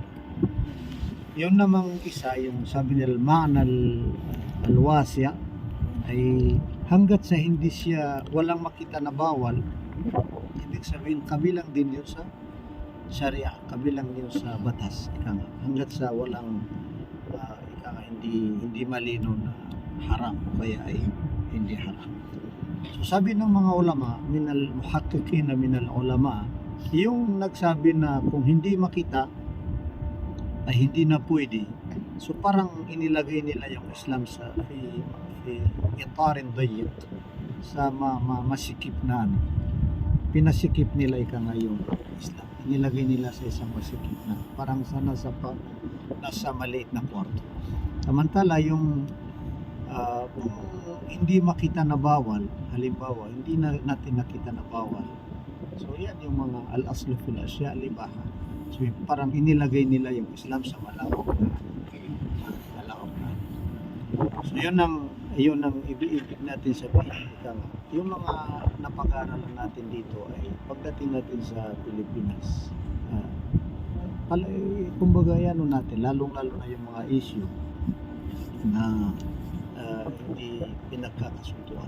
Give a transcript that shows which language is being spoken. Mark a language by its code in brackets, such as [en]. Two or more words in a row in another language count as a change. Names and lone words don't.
[tl] Yun namang isa, yung sabi nila [ar] المعنى الواسع' [tl] ay hanggat sa hindi siya walang makita na bawal, ibig sabihin kabilang din yun sa Sharia, kabilang yun sa batas. Hanggat sa walang hindi malinaw na haram o kaya ay hindi haram. So sabi ng mga ulama, [ar] من المحققين من العلماء, [tl] yung nagsabi na kung hindi makita ay hindi na pwede. So parang inilagay nila yung Islam sa [ar] إطار ضيق, [tl] sa masikip na pinasikip nila yung Islam. Inilagay nila sa isang masikip na parang nasa maliit na kwarto. Samantala yung kung hindi makita na bawal, halimbawa hindi natin nakita na bawal, so yan yung mga [ar] الأصل في الأشياء الإباحة. [tl] So parang inilagay nila yung Islam sa malawak na. So yun ang ibig natin sabihin. Yung mga napag-aaralan natin dito ay pagdating natin sa Pilipinas, kumbaga yan natin, lalong-lalo na yung mga issue na hindi pinagkakasunduan.